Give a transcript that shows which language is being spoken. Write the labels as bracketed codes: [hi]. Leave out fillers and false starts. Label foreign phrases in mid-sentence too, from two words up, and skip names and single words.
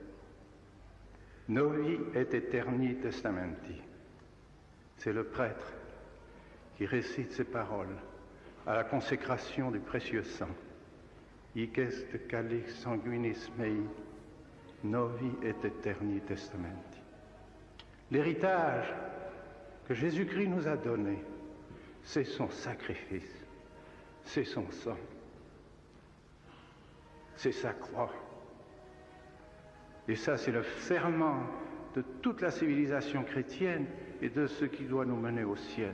[la] Novi et aeterni testamenti. [fr] C'est le prêtre qui récite ces paroles à la consécration du précieux sang. [la] Hic est calix sanguinis mei, novi et aeterni testamenti. [fr] L'héritage que Jésus-Christ nous a donné, c'est son sacrifice. C'est son sang, c'est sa croix. Et ça, c'est le ferment de toute la civilisation chrétienne et de ce qui doit nous mener au ciel.